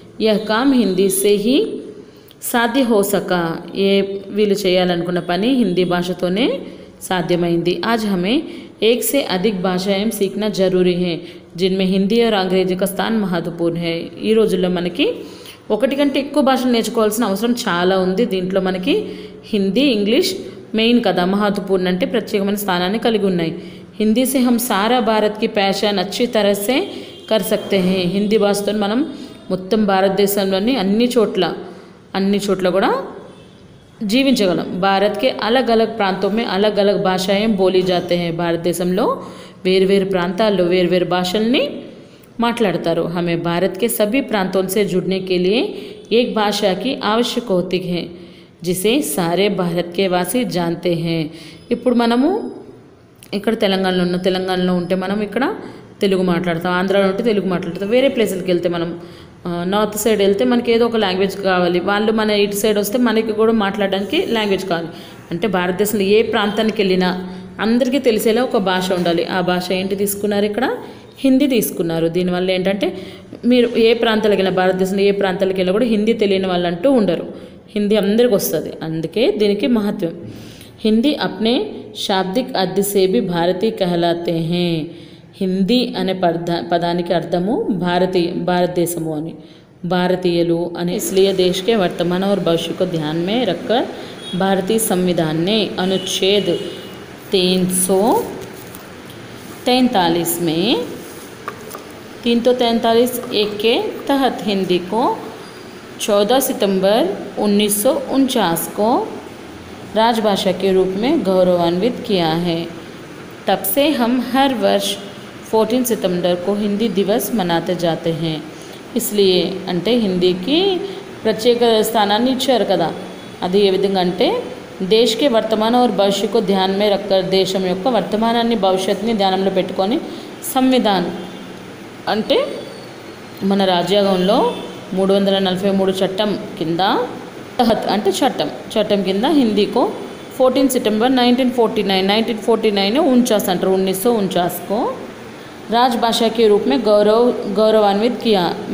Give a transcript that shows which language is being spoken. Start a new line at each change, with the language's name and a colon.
Hindi: यह काम हिंदी से ही साध्य हो सका।
Telugu: ये వీళ్ళు చేయాలనుకున్న పని హిందీ భాషతోనే సాధ్యమైంది।
Hindi: आज हमें एक से अधिक भाषाएं सीखना जरूरी है जिनमें हिंदी और अंग्रेजी का स्थान महत्वपूर्ण है।
Telugu: ఈ రోజుల్లో మనకి ఒకటి కంటే ఎక్కువ భాషలు నేర్చుకోవాల్సిన అవసరం చాలా ఉంది। దీంట్లో మనకి హిందీ, ఇంగ్లీష్ మెయిన్ కదా, महत्वपूर्ण అంటే ప్రత్యేకమైన స్థానాన్ని కలిగి ఉన్నాయి।
Hindi: हिंदी से हम सारा भारत की पहचान अच्छी तरह से कर सकते हैं।
Telugu: హిందీ భాషతో మనం మొత్తం భారతదేశంలోని అన్ని చోట్ల కూడా జీవించగలం।
Hindi: భారత్ के अलग अलग प्रांतों में अलग अलग भाषाएं बोली जाते हैं।
Telugu: భారతదేశంలో వేర్వేరు ప్రాంతాల్లో వేర్వేరు భాషల్ని మాట్లాడతారు।
Hindi: हमें भारत के सभी प्रांतों से जुड़ने के लिए एक भाषा की आवश्यक होती है जिसे सारे भारत के वासी जानते हैं।
Telugu: ఇప్పుడు మనము ఇక్కడ తెలంగాణలో ఉంటే మనం ఇక్కడ తెలుగు మాట్లాడతాం, ఆంధ్రాలో ఉంటే తెలుగు మాట్లాడతాం। వేరే ప్లేసులకి వెళ్తే మనం నార్త్ సైడ్ వెళ్తే మనకి ఏదో ఒక లాంగ్వేజ్ కావాలి, వాళ్ళు మన ఇటు సైడ్ వస్తే మనకి కూడా మాట్లాడడానికి లాంగ్వేజ్ కావాలి। అంటే భారతదేశంలో ఏ ప్రాంతానికి వెళ్ళినా అందరికీ తెలిసేలా ఒక భాష ఉండాలి। ఆ భాష ఏంటి తీసుకున్నారు, ఇక్కడ హిందీ తీసుకున్నారు। దీనివల్ల ఏంటంటే మీరు ఏ ప్రాంతాలకు వెళ్ళినా, భారతదేశంలో ఏ ప్రాంతాలకు వెళ్ళినా కూడా హిందీ తెలియని వాళ్ళు అంటూ ఉండరు, హిందీ అందరికి వస్తుంది। అందుకే దీనికి మహత్వం।
Hindi: హిందీ అప్నే శాబ్దిక్ అర్థ సే భీ భారతీయ कहलाते हैं।
Telugu: హిందీ అనే పదానికి అర్థము భారతదేశము అని, భారతీయులు అని।
Hindi: इसलिए देश के वर्तमान और भविष्य को ध्यान में रखकर भारतीय संविधान ने अनुच्छेद 343 में 343(1) के तहत हिंदी को 14 सितंबर 1949 को राजभाषा के रूप में गौरवान्वित किया है। तब से हम हर वर्ष 14 सितंबर को हिंदी दिवस मनाते जाते हैं।
Telugu: इसलिए అంటే హిందీకి ప్రత్యేక స్థానాన్ని ఇచ్చారు కదా, అది ఏ విధంగా అంటే
Hindi: దేశ్ కే వర్తమాన और भविष्य को ध्यान में रखकर,
Telugu: దేశం యొక్క వర్తమానాన్ని భవిష్యత్తుని ధ్యానంలో పెట్టుకొని సంవిధాన్ అంటే మన రాజ్యాంగంలో 343 చట్టం కింద
Hindi: తహత్ అంటే చట్టం కింద హిందీको 14 सितंबर 1949 49 अंटर 1949 को राजभाषा के रूप में गौरवान्वित किया।